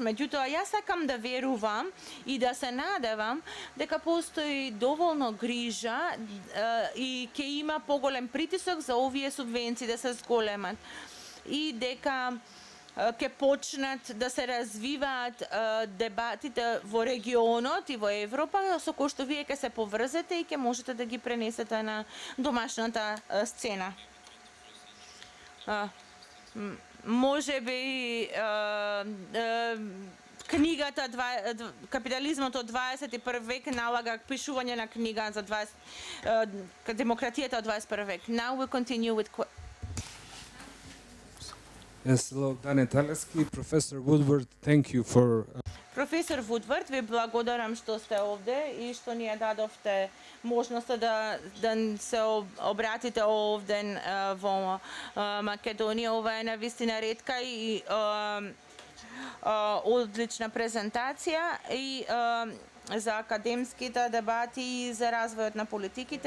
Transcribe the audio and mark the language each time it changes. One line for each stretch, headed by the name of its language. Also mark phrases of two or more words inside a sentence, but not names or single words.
Macedonian: Меѓутоа, јас сакам да верувам и да се надевам дека постои доволно грижа и ќе има поголем притисок за овие субвенции да се зголемат и дека ќе почнат да се развиваат дебатите во регионот и во Европа, со кои што вие ќе се поврзете и ќе можете да ги пренесете на домашната сцена. Може би книгата Капитализмот од 21 век налага пишување на книга за демократијата од 21 век.
English: Now we continue with Yes, hello, Dane Taleski. Professor Woodward, thank you for
Macedonian: Професор Вудвард, ви благодарам што сте овде и што ни ја дадовте можноста да се обратите овде во Македонија. Ова е навистина ретка и одлична презентација и за академските дебати и за развојот на политиките.